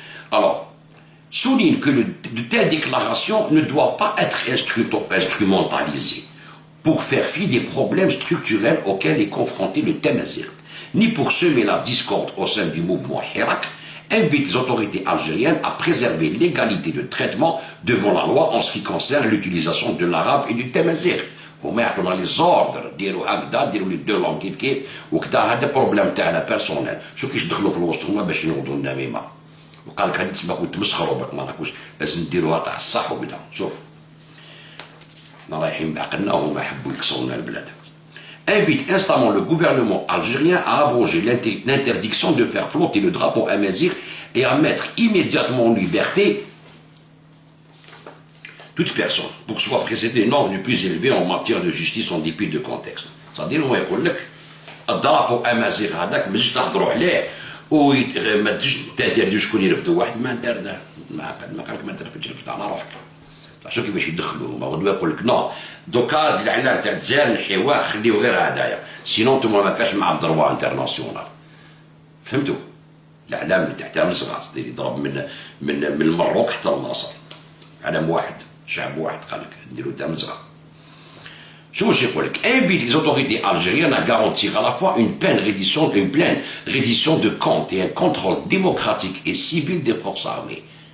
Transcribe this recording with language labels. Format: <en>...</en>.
<fr>alors, souligne que de telles déclarations ne doivent pas être instrumentalisées pour faire fi des problèmes structurels auxquels est confronté le Tamazirt, ni pour semer la discorde au sein du mouvement Hirak, invite les autorités algériennes à préserver l'égalité de traitement devant la loi en ce qui concerne l'utilisation de l'arabe et du Tamazirt.</fr> <ar>هما يعطونا لي زوردر ديروا هكذا ديروا لي دو لونغ كيف كيف وكذا. هذا بروبليم تاعنا بيرسونيل، شو كيش دخلوا في الوسط هما باش ينوضوا النميمه وقال لك هذه تسمى كنت تمسخروا بك ما راكوش لازم ديروها تاع الصح وكذا. شوف احنا رايحين بعقلنا وهما يحبوا يكسروا لنا البلاد.</ar> <fr>Invite instamment le gouvernement algérien à abroger l'interdiction de faire flotter le drapeau amazigh et à mettre immédiatement en liberté toute personne pour soit précéder une norme plus élevée en matière de justice en dépit de contexte. C'est-à-dire</fr> <ar>هو يقول لك الدرابو امازيغ هذاك ما تجيش تهضروا عليه وما تجيش تدير شكون يرفدوا واحد ما دار ما قال لك ما دار في الجرب تاع روحك. شو كيفاش يدخلوا ما غدوه يقول لك نو دوكا الاعلام تاع الجزائر نحيواه خليو غير هدايا سينون انتوما ما كاش مع الدروا انترناسيونال. فهمتوا؟ الاعلام تاع مصغر يضرب من المروك حتى لمصر. علم واحد شعب واحد قال لك نديرو تاع مصغر. شو واش يقول لك؟</ar> <fr>invite les autorités algériennes à garantir à la fois une pleine reddition de comptes et un contrôle démocratique et civil des forces armées.</fr>